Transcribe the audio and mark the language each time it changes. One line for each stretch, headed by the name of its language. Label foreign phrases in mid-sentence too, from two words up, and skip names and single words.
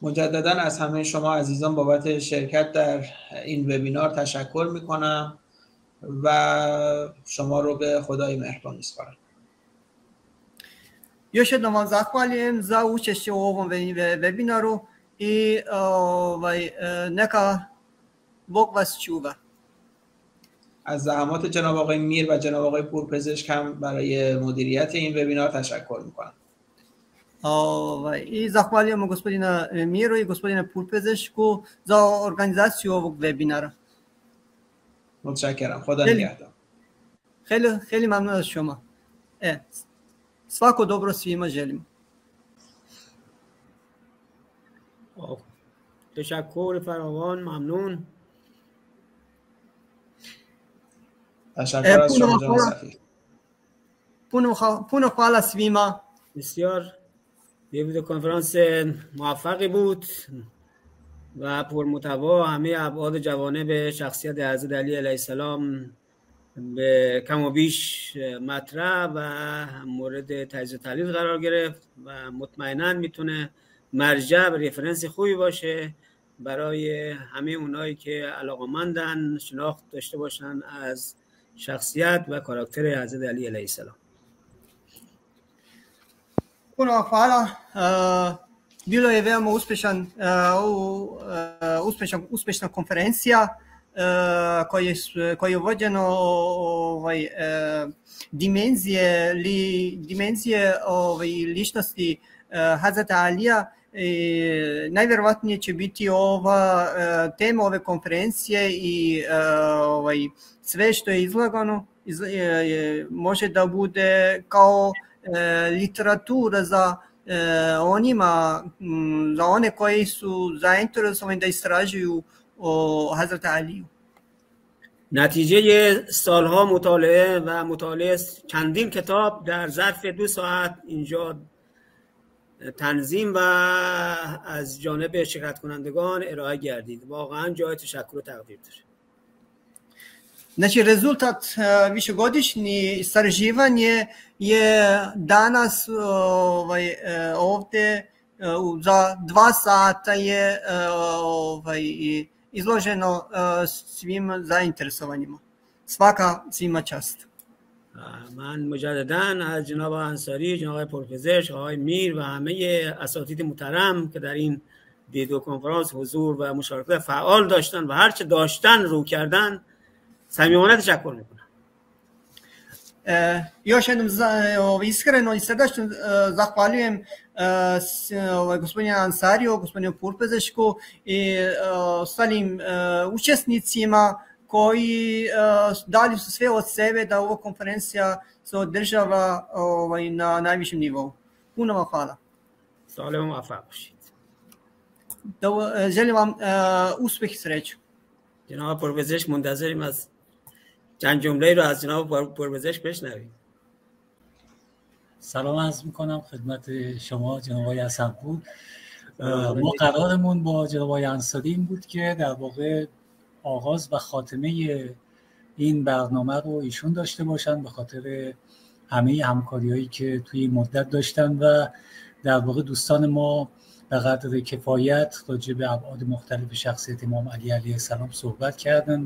Persian: مجددا از همه شما عزیزان بابت شرکت در این وبینار تشکر میکنم و شما رو به خدای مهربان میسپارم.
Serbian: Još jednom vam zahvaljujem za učešće u ovom webinaru i neka Bog vas čuva.
Persian: از زحمات جناب آقای میر و جناب آقای پورپزشک هم برای مدیریت این وبینار تشکر میکنم.
Serbian: I zahvaljujemo gospodina Miru i gospodina Purpezešku za organizaciju ovog webinara.
Persian: متشکرم. خدا نگهدار. خیلی ممنون از شما.
Serbian: Svako dobro svima želim.
Persian: تشکر فراوان، ممنون. تشکر از شما جناب سفیر.
Serbian: Puno hvala svima.
Persian: بسیار یه کنفرانس موفقی بود و پرمحتوا، همه ابعاد جوانب شخصیت حضرت علی
Arabic: علیه السلام
Persian: به کم و بیش مطرح و مورد تجزیه و تحلیل قرار گرفت و مطمئناً میتونه مرجع و رفرنس خوبی باشه برای همه اونایی که علاقه‌مندن شناخت داشته باشن از شخصیت و کاراکتر حضرت علی
Arabic: علیه السلام.
Serbian: Puno hvala. Bilo je veoma uspešna konferencija koja je vođena dimenzije ličnosti Hazreta Alija. Najvjerovatnije će biti ova tema ove konferencije i sve što je izlagano može da bude kao literatura za one koji su zainteresovani da istražuju o Hazreti Aliju.
Persian: نتیجه سالها مطالعه و مطالعه چندین کتاب در ظرف 2 ساعت اینجا تنظیم و از جانب شرکت کنندگان ارائه گردید. واقعا جای تشکر و تقدیر داره.
Serbian: Znači, rezultat višegodišnje istraživanje je danas ovdje za 2 sata je izloženo svim zainteresovanima. Svaka svima čast.
Persian: من مجدداً از جناب انصاری، جناب پرپزشک، آقای میر و همه اساتید محترم که در این ویدیو کنفرانس حضور و مشارکت فعال داشتن و هرچه داشتن رو کردن صمیمانه تشکر میکنم.
Serbian: Još jednom iskreno i srdačno zahvaljujem gospodinu Ansariju, gospodinu Purpezešku i ostalim učesnicima koji dali su sve od sebe da ova konferencija se održava na najvišem nivou. Puno vam hvala.
Persian: سال موفق باشید.
Serbian: Želim vam uspjeh i sreću.
Persian: جناب پرپزشک منتظریم از چند جمله رو از جناب پرپزشک بشنویم. سلام عرض میکنم خدمت شما جناب آقای حسن‌پور. ما قرارمون با جناب آقای انصاری این بود که در واقع آغاز و خاتمه این برنامه رو ایشون داشته باشن به خاطر همه همکاری‌هایی که توی این مدت داشتن و در واقع دوستان ما به قدر کفایت راجع به ابعاد مختلف شخصیت امام علی
Arabic: علیه السلام
Persian: صحبت کردن.